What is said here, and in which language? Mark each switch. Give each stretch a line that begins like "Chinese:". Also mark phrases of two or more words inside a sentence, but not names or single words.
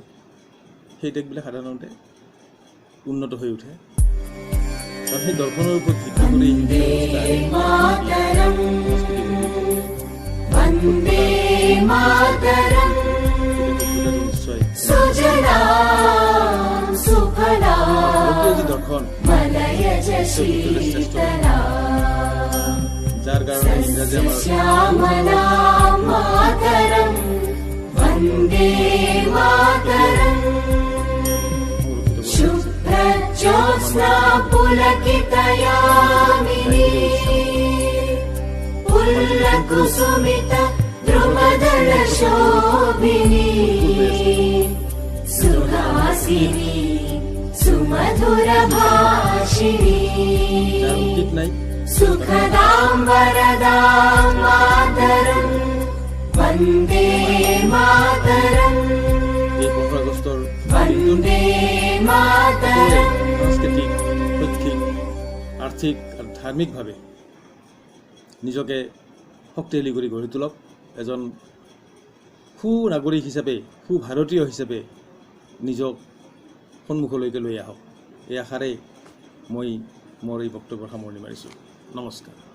Assamese: সেই দেশবিলাক সাধাৰণতে উন্নত হৈ উঠে কাৰণ সেই দৰ্শনৰ ওপৰত ভিত্তি কৰি নিশ্চয় দৰ্শন যাৰ কাৰণে ইংৰাজী
Sanskrit: शुभ्रज्योत्स्ना पुलकितयामिनी पुल्लकुसुमित द्रुमदलशोभिनी सुहासिनी सुमधुरभाषिणी सुखदां वरदां मातरं वन्दे मातरम् वन्दे मातरम्
Assamese: সাংস্কৃতিক শৈক্ষিক আৰ্থিক আৰু ধাৰ্মিকভাৱে নিজকে শক্তিশালী কৰি গঢ়ি তোলক এজন সু নাগৰিক হিচাপে সু ভাৰতীয় হিচাপে নিজক সন্মুখলৈকে লৈ আহক এই আশাৰে মই মোৰ এই বক্তব্যৰ সামৰণি মাৰিছোঁ নমস্কাৰ